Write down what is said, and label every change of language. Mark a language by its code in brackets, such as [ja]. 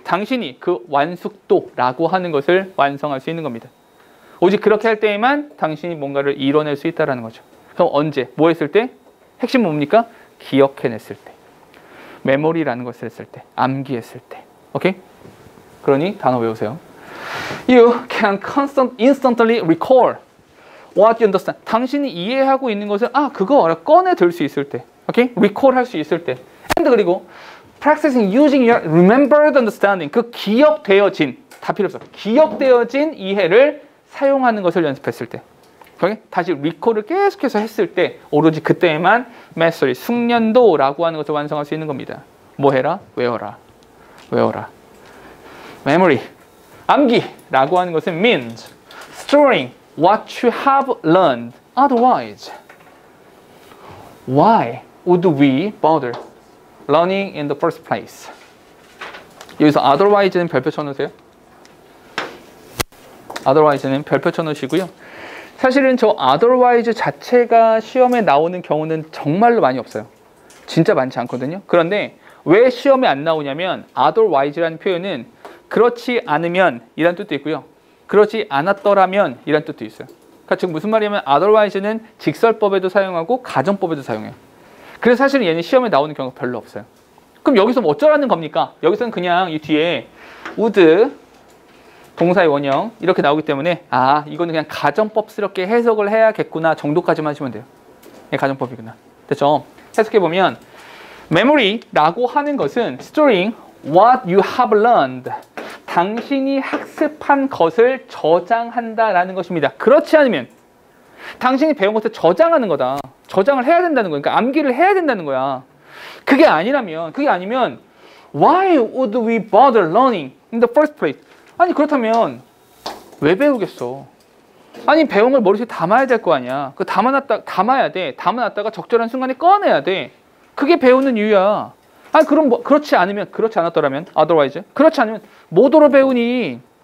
[ko] 당신이 그 완숙도라고 하는 것을 완성할 수 있는 겁니다. 오직 그렇게 할 때에만 당신이 뭔가를 이뤄낼 수 있다는 거죠. 그럼 언제? 뭐 했을 때? 핵심은 뭡니까? 기억해냈을 때. 메모리라는 것을 했을 때. 암기했을 때. 오케이? 그러니 단어 외우세요. [en] You can instantly recall what you understand. [ko] 당신이 이해하고 있는 것을 그거 꺼내 들 수 있을 때. 오케이? recall 할 수 있을 때. and 그리고 [en] practicing using your remembered understanding. [ko] 그 기억되어진, 다 필요 없어. 기억되어진 이해를 사용하는 것을 연습했을 때, 다시 리콜을 계속해서 했을 때 오로지 그때에만 mastery, 숙련도라고 하는 것을 완성할 수 있는 겁니다. 뭐 해라? 외워라. 외워라. [en] memory, [ko] 암기라고 하는 것은 [en] means storing what you have learned. Otherwise, why would we bother learning in the first place? [ko] 여기서 otherwise는 별표 쳐놓으세요. otherwise는 별표 쳐놓으시고요. 사실은 저 otherwise 자체가 시험에 나오는 경우는 정말로 많이 없어요. 진짜 많지 않거든요. 그런데 왜 시험에 안 나오냐면 otherwise라는 표현은 그렇지 않으면 이란 뜻도 있고요. 그렇지 않았더라면 이란 뜻도 있어요. 그러니까 지금 무슨 말이냐면 otherwise는 직설법에도 사용하고 가정법에도 사용해요. 그래서 사실은 얘는 시험에 나오는 경우가 별로 없어요. 그럼 여기서 뭐 어쩌라는 겁니까? 여기서는 그냥 이 뒤에 would 동사의 원형 이렇게 나오기 때문에 아 이거는 그냥 가정법스럽게 해석을 해야겠구나 정도까지만 하시면 돼요. 예, 가정법이구나. 됐죠? 해석해보면 memory라고 하는 것은 [en] storing what you have learned. [ko] 당신이 학습한 것을 저장한다라는 것입니다. 그렇지 않으면 당신이 배운 것을 저장하는 거다. 저장을 해야 된다는 거야. 그러니까 암기를 해야 된다는 거야. 그게 아니면 [en] why would we bother learning in the first place? [ko] 아니 그렇다면 왜 배우겠어? 아니 배운 걸 머릿속에 담아야 될 거 아니야. 그 담아야 돼. 담아놨다가 적절한 순간에 꺼내야 돼. 그게 배우는 이유야. 아니 그럼 뭐 그렇지 않았더라면 otherwise 그렇지 않으면 뭐더러 배우니?